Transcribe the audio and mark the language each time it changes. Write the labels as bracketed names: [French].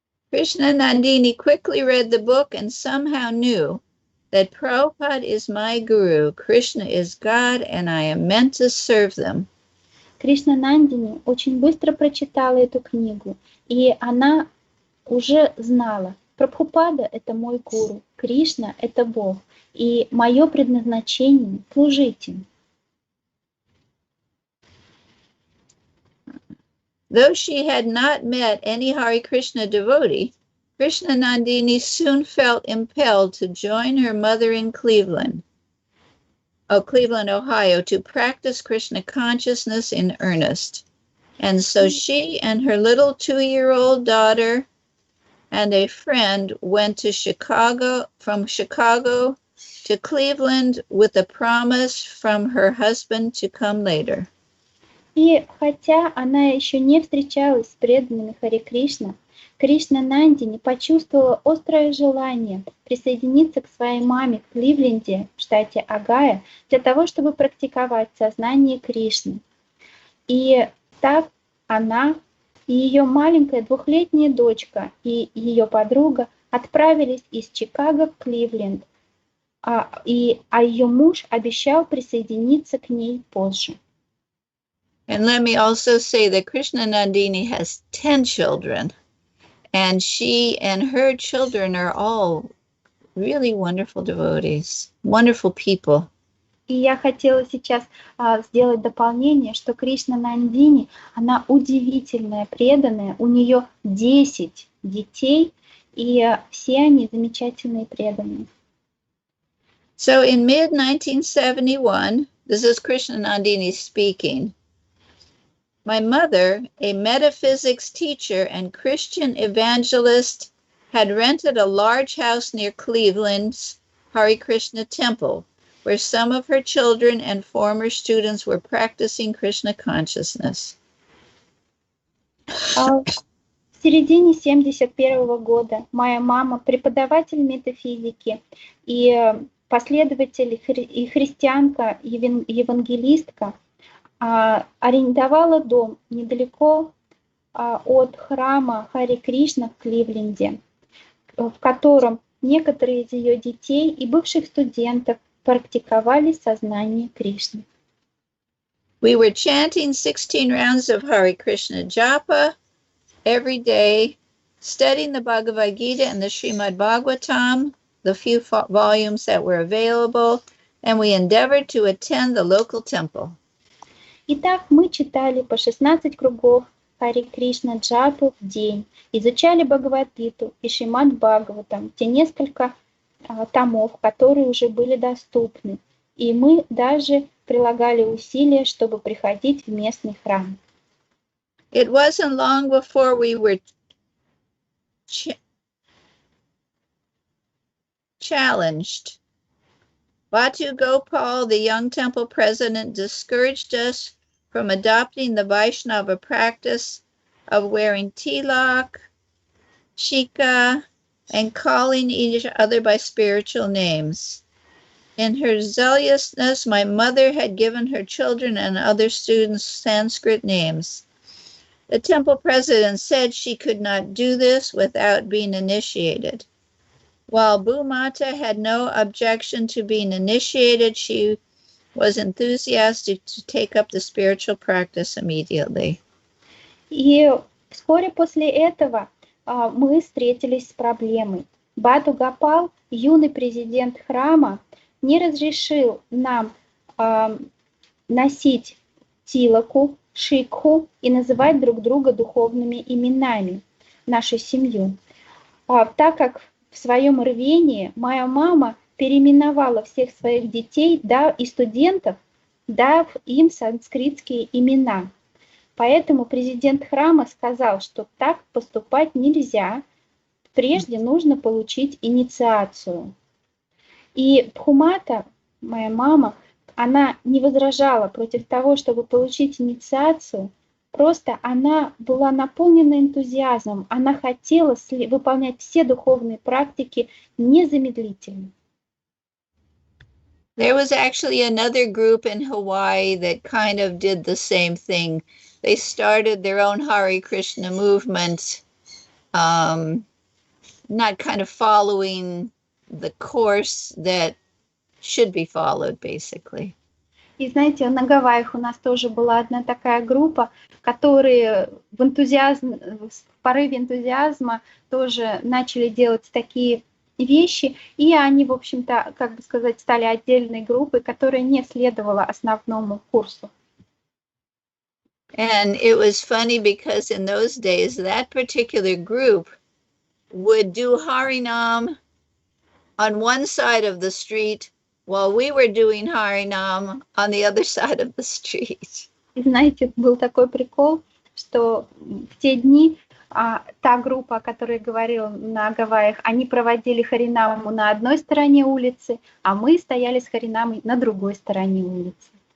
[English] Krishna Nandini quickly read the book and somehow knew that Prabhupada is my guru, Krishna is God, and I am meant to serve them. [Russian] Кришна Нандини очень быстро прочитала эту книгу, и она уже знала, Прабхупада — это мой гуру, Кришна — это Бог, и мое предназначение — служить им. [English] Though she had not met any Hare Krishna devotee, Krishna Nandini soon felt impelled to join her mother in Cleveland, Ohio, to practice Krishna consciousness in earnest. And so she and her little 2-year-old daughter and a friend went to from Chicago to Cleveland with a promise from her husband to come later. [Russian] И хотя она еще не встречалась с преданными Харе Кришна, Кришна Нандини почувствовала острое желание присоединиться к своей маме в Кливленде, в штате Огайо, для того, чтобы практиковать сознание Кришны. И так она и ее маленькая двухлетняя дочка и ее подруга отправились из Чикаго в Кливленд, а ее муж обещал присоединиться к ней позже. [English] And let me also say that Krishna Nandini has 10 children, and she and her children are all really wonderful devotees, wonderful people. [Russian] И я хотела сейчас сделать дополнение, что Кришна Нандини, она удивительная, преданная, у нее 10 детей, и все они замечательные преданные. [English] So in mid-1971, this is Krishna Nandini speaking, my mother, a metaphysics teacher and Christian evangelist, had rented a large house near Cleveland's Hare Krishna temple, where some of her children and former students were practicing Krishna consciousness. [Russian] В середине 1971 года моя мама, преподаватель метафизики и последователь и христианка, евангелистка, арендовала дом недалеко от храма Харе Кришна в Кливленде, в котором некоторые из ее детей и бывших студентов практиковали сознание Кришны. [English] We were chanting 16 rounds of Hare Krishna Japa every day, studying the Bhagavad Gita and the Srimad Bhagavatam, the few volumes that were available, and we endeavored to attend the local temple. [Russian] Итак, мы читали по 16 кругов Харе Кришна Джапу в день, изучали Бхагавад-гиту и Шримад Бхагаватам, те несколько томов, которые уже были доступны, и мы даже прилагали усилия, чтобы приходить в местный храм. [English] It wasn't long before we were challenged. Batu Gopal, the young temple president, discouraged us from adopting the Vaishnava practice of wearing tilak, shika, and calling each other by spiritual names. In her zealousness, my mother had given her children and other students Sanskrit names. The temple president said she could not do this without being initiated. While Bhumata had no objection to being initiated, she was enthusiastic to take up the spiritual practice immediately. [Russian] И вскоре после этого мы встретились с проблемой. Баду Гопал, юный президент храма, не разрешил нам носить тилаку, шикху и называть друг друга духовными именами, нашу семью. Так как в своем рвении моя мама переименовала всех своих детей и студентов, дав им санскритские имена. Поэтому президент храма сказал, что так поступать нельзя, прежде нужно получить инициацию. И Бхумата, моя мама, она не возражала против того, чтобы получить инициацию, просто она была наполнена энтузиазмом, она хотела выполнять все духовные практики незамедлительно. [English] There was actually another group in Hawaii that kind of did the same thing. They started their own Hare Krishna movement, not kind of following the course that should be followed, basically. [Russian] И знаете, на Гавайях у нас тоже была одна такая группа, которые в порыве энтузиазма тоже начали делать такие вещи, и они, в общем-то, как бы сказать, стали отдельной группой, которая не следовала основному курсу. [English] And it was funny because in those days, that particular group would do Harinam on one side of the street while we were doing Harinam on the other side of the street. [Russian] И знаете, был такой прикол, что в те дни та группа, о которой я говорила на Гавайях, они проводили Харинаму на одной стороне улицы, а мы стояли с Харинамой на другой стороне улицы.